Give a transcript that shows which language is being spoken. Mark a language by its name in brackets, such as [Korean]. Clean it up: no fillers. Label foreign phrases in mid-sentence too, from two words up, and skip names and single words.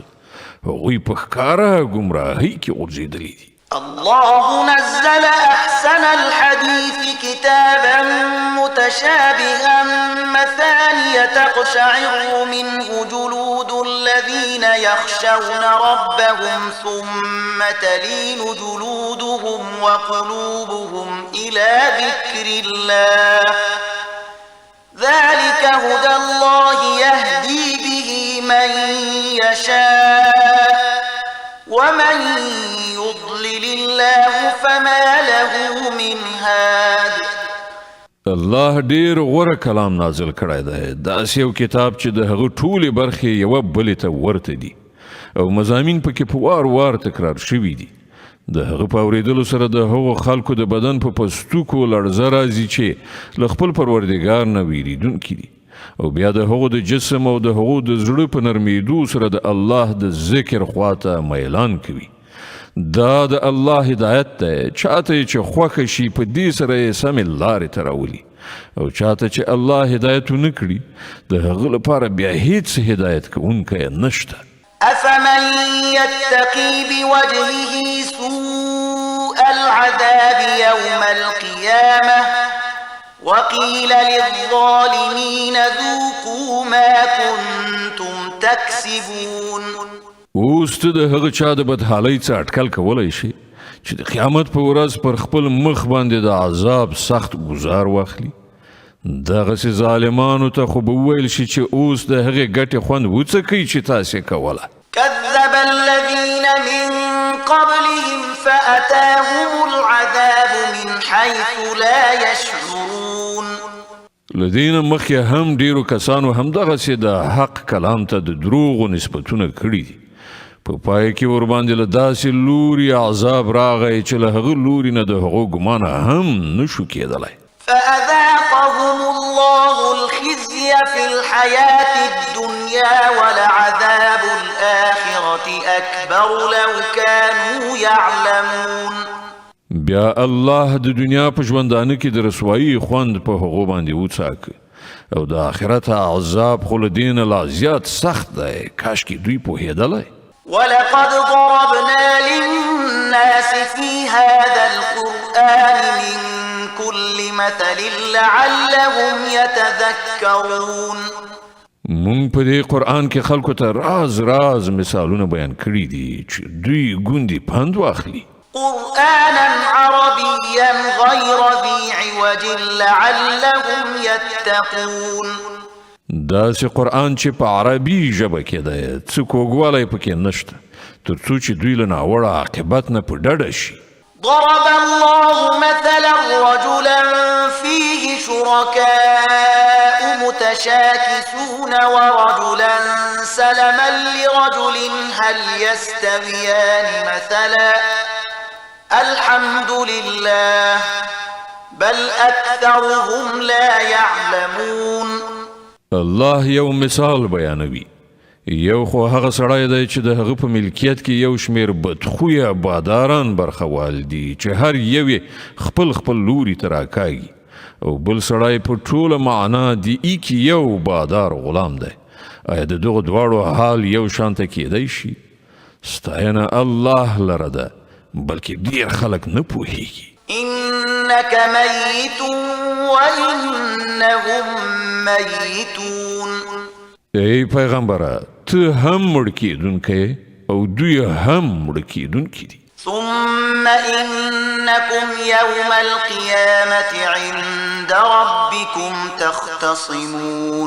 [Pashto] هغوی په ښکاره ګمراهۍ کې غورځېدلي دي. [Arabic] الله نزل أحسن الحديث كتابا متشابها مثانية تقشعر منه جلود الذين يخشون ربهم ثم تلين جلودهم وقلوبهم إلى ذكر الله ذلك هدى الله يهدي به من يشاء ومن يضلل الله فما له من هاد. [Pashto] الله ډیر غوره کلام نازل کړی دی. داسې یو کتاب چې د هغه ټولې برخې یوه بلې ته ورته دي او مضامین پکې په وار تکرار شوي دي. د هغه په اورېدلو سره د هغو خلکو د بدن په پستوکو لړزه راځي چې له خپل پروردګار نه ویریدونکي دي او بیا د هغو د جسم او د هغو د زړه په نرمیدو سره د الله د ذکر خواته میلان کوي. دا د الله هدایت دی، چاته چې خوښه شي په دې سره یې سمې لارې ته راولي، او چاته چې الله هدایت ونه کړي د هغه لپاره بیا هیڅ هدایت کوونکی نشته. [Arabic] أفمن يتقي بوجهه سوء العذاب يوم القيامة وقيل للظالمين ذوقوا ما كنتم تكسبون. [Pashto] اوس ته د هغه چا د بدحالۍ څخه اټکل کولی شي چې د قیامت په ورځ پر خپل مخ باندې د عذاب سخت گزار واخلي؟ دغسې ظالمانو ته خو به وویل شي چې اوس د هغې ګټې خوند وڅکئ چې تاسې کوله. [Arabic] كذب الذين من قبلهم فأتاهم العذاب من حيث لا يشعرون. [Pashto] لدین مخکې هم ډیرو کسانو همدغسې د حق کلام ته د دروغو نسبتونه کړي دي. په پای کې ورباندې له داسې لوري عذاب راغی چې له هغه لوري نه د هغو ګمانه هم نشو کېدلی. [Arabic] فأذاقهم الله الخزي في الحياة الدنيا ولعذاب الآخرة أكبر لو كانوا يعلمون. [Pashto] بیا الله د دنیا په ژوندانه کې د رسوایي خوند په هغو باندې وڅاکه، او د آخرت عذاب خو له دې نه لا زیات سخت دی، کاشکې دوی پوهېدلی. [Arabic] ولقد ضربنا للناس في هذا القرآن من كل مثل لعلهم يتذكرون. [Pashto] مونږ په دې قرآن کې خلکو ته راز راز مثالونه بیان کړي دي چې دوی ګوندې پند واخلي. [Arabic] قرآنا عربيا غير ذي عوج لعلهم يتقون. [Pashto] داسې قرآن چې په عربي ژبه کې دی، څه کوږوالی پکې نشته، تر څو چې دوی له ناوړه عاقبت نه په ډډه شي. [Arabic] ضرب الله مثلا رجلا فيه شركاء متشاكسون ورجلا سلما لرجل هل يستويان مثلا الحمد لله بل أكثرهم لا يعلمون. [Pashto] الله یو مثال بیانوي. یو خو هغه سړی دی چې د هغه په ملکیت کې یو شمیر بدخویه باداران برخوال دي چې هر یو خپل خپل لوري ته راکاږي، او بل سړی په ټوله معنا د ایک یو بادار غلام دی. آیا د دغه دواړو حال یو شانته کیدی شي؟ ستاینه الله لره ده، بلکې ډیر خلک نه پوهیږي. [Arabic] إنك ميت وإنهم ميتون. [Pashto] ای پیغمبره، ته هم مړ کیدونکی او دوی هم مړ کیدونکي دي. [Arabic] ثم إنكم يوم القيامة عند ربكم تختصمون.